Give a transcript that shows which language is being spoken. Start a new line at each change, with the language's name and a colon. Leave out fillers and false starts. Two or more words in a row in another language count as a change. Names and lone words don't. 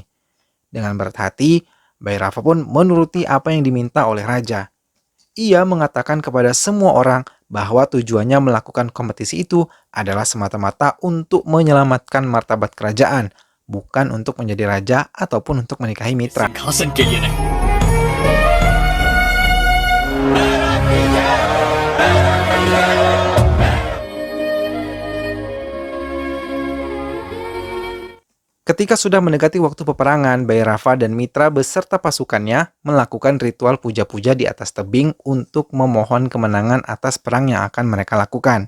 Indonesian: Dengan berat hati, Bhairava pun menuruti apa yang diminta oleh raja. Ia mengatakan kepada semua orang bahwa tujuannya melakukan kompetisi itu adalah semata-mata untuk menyelamatkan martabat kerajaan, bukan untuk menjadi raja ataupun untuk menikahi Mitra.
Hindi: सिंहासन के लिए नहीं।
Indonesian: Ketika sudah mendekati waktu peperangan, Bhairava dan Mitra beserta pasukannya melakukan ritual puja-puja di atas tebing untuk memohon kemenangan atas perang yang akan mereka lakukan.